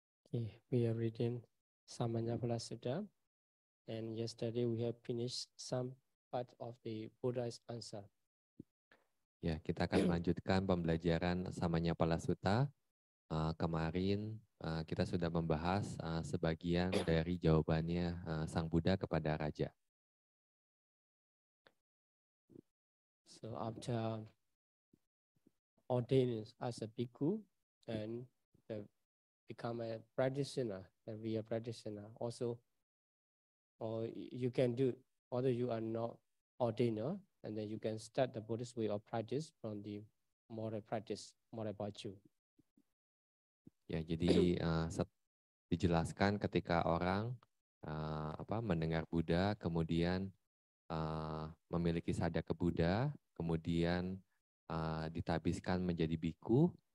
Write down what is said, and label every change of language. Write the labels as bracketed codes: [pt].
[en] Okay, we are reading Samanyapala Sutta, and yesterday we have finished some part of the Buddha's answer. [id] Ya, kita akan melanjutkan pembelajaran Samanyapala Sutta. Kemarin kita sudah membahas sebagian dari jawabannya Sang Buddha kepada Raja. [en] So after ordaining as a bhikkhu and become a practitioner, a real practitioner, also, or you can do, although you are not ordainer, and then you can start the Buddhist way of practice from the moral practice, moral virtue. [id] Ya, jadi dijelaskan ketika orang mendengar Buddha, kemudian memiliki sadaka Buddha, kemudian ditabiskan menjadi biku.